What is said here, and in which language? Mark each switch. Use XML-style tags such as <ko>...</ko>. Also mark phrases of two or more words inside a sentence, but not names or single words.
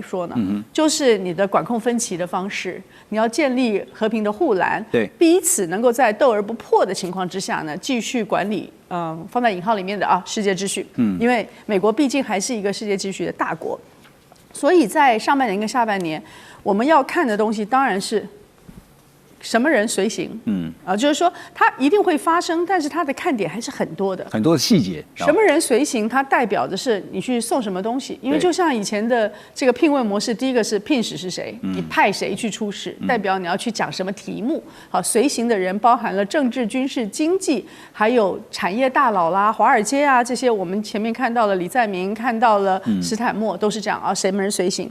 <zh>說呢，就是你的管控分歧的方式，你要建立和平的護欄，對，彼此能夠在鬥而不破的情況之下呢，繼續管理放在引號裡面的世界秩序，因為美國畢竟還是一個世界秩序的大國，所以在上半年跟下半年，我們要看的東西當然是什麼人隨行，就是說它一定會發生，但是它的看點還是很多的，很多的細節。什麼人隨行，它代表的是你去送什麼東西，因為就像以前的這個聘問模式，第一個是聘使是誰，你派誰去出使，代表你要去講什麼題目。好，隨行的人包含了政治、軍事、經濟，還有產業大佬啦、華爾街啊這些，我們前面看到了李在明，看到了史坦默，都是這樣啊，什麼人隨行。</zh>